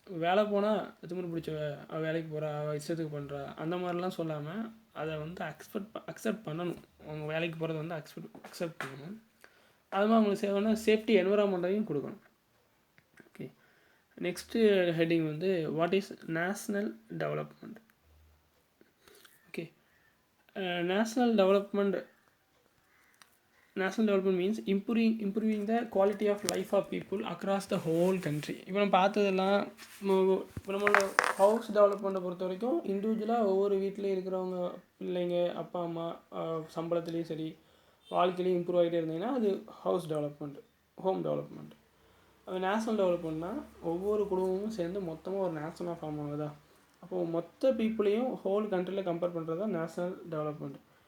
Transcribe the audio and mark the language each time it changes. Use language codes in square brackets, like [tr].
[ta] வேலை போனால் திமிரு பிடிச்ச அவள் வேலைக்கு போகிறா, அவள் இஷ்டத்துக்கு பண்ணுறா, அந்த மாதிரிலாம் சொல்லாமல் அதை வந்து அக்செப்ட் பண்ணணும். அவங்க வேலைக்கு போகிறத வந்து அக்செப்ட் பண்ணணும். அது மாதிரி அவங்களுக்கு சேவைன்னா சேஃப்டி என்விரான்மெண்ட்டையும் கொடுக்கணும். [en] okay, next heading [ta] வந்து [en] What is national development. Okay, national development means improving the quality of life of people across the whole country. [ta] இப்போ நம்ம பார்த்ததெல்லாம் இப்போ நம்மளோட ஹவுஸ் டெவலப்மெண்ட்டை பொறுத்த வரைக்கும் இண்டிவிஜுவலாக ஒவ்வொரு வீட்டிலையும் இருக்கிறவங்க பிள்ளைங்க, அப்பா அம்மா சம்பளத்துலேயும் சரி வாழ்க்கையிலையும் இம்ப்ரூவ் ஆகிட்டே இருந்தீங்கன்னா அது ஹவுஸ் டெவலப்மெண்ட், ஹோம் டெவலப்மெண்ட். அது நேஷ்னல் டெவலப்மெண்ட்னா ஒவ்வொரு குடும்பமும் சேர்ந்து மொத்தமாக ஒரு நேஷனாக ஃபார்ம் ஆகுதா, அப்போது மொத்த பீப்புளையும் ஹோல் கண்ட்ரியில் கம்பேர் பண்ணுறது தான் நேஷ்னல் டெவலப்மெண்ட்.